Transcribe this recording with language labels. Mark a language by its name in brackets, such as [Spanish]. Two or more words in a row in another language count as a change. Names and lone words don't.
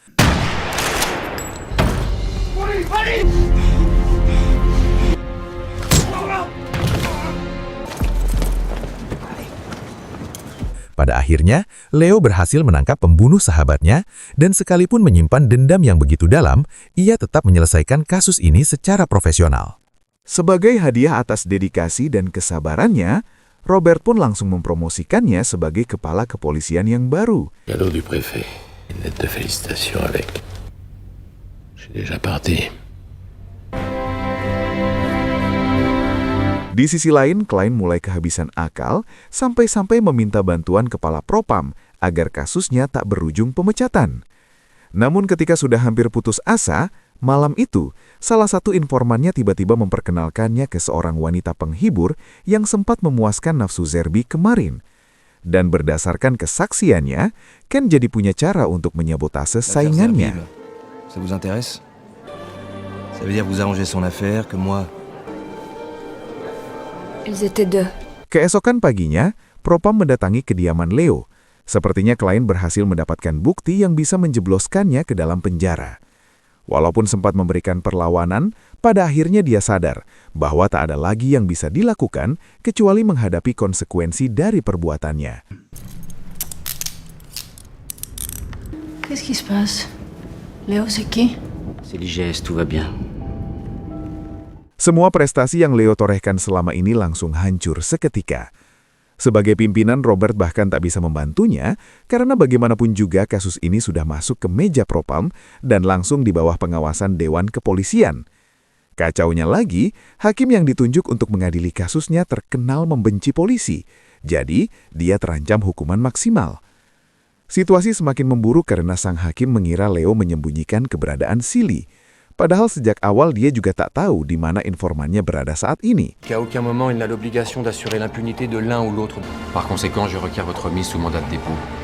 [Indonesian] Pada akhirnya, Leo berhasil menangkap pembunuh sahabatnya, dan sekalipun menyimpan dendam yang begitu dalam, ia tetap menyelesaikan kasus ini secara profesional. Sebagai hadiah atas dedikasi dan kesabarannya, Robert pun langsung mempromosikannya sebagai kepala kepolisian yang baru. [French] Cadeau du préfet. Une lettre de félicitations avec. Je suis déjà parti. [Indonesian] Di sisi lain, Klein mulai kehabisan akal sampai-sampai meminta bantuan kepala Propam agar kasusnya tak berujung pemecatan. Namun ketika sudah hampir putus asa, malam itu salah satu informannya tiba-tiba memperkenalkannya ke seorang wanita penghibur yang sempat memuaskan nafsu Zerbi kemarin. Dan berdasarkan kesaksiannya, Ken jadi punya cara untuk menyabotase saingannya. [French] Ça vous intéresse? Ça veut dire vous arrangez son affaire, que moi... Ils étaient deux. [Indonesian] Keesokan paginya, Propam mendatangi kediaman Leo. Sepertinya Klein berhasil mendapatkan bukti yang bisa menjebloskannya ke dalam penjara. Walaupun sempat memberikan perlawanan, pada akhirnya dia sadar bahwa tak ada lagi yang bisa dilakukan kecuali menghadapi konsekuensi dari perbuatannya. [French] Qu'est-ce qui se passe? Léo, c'est qui? C'est l'IGS, tout va bien. [Indonesian] Semua prestasi yang Leo torehkan selama ini langsung hancur seketika. Sebagai pimpinan, Robert bahkan tak bisa membantunya karena bagaimanapun juga kasus ini sudah masuk ke meja Propam dan langsung di bawah pengawasan Dewan Kepolisian. Kacaunya lagi, hakim yang ditunjuk untuk mengadili kasusnya terkenal membenci polisi, jadi dia terancam hukuman maksimal. Situasi semakin memburuk karena sang hakim mengira Leo menyembunyikan keberadaan Silly. Padahal sejak awal dia juga tak tahu di mana informannya berada saat ini. [French] Qu'à aucun moment il n'a l'obligation d'assurer l'impunité de l'un ou l'autre. Par conséquent, je requiers votre mise sous mandat de dépôt.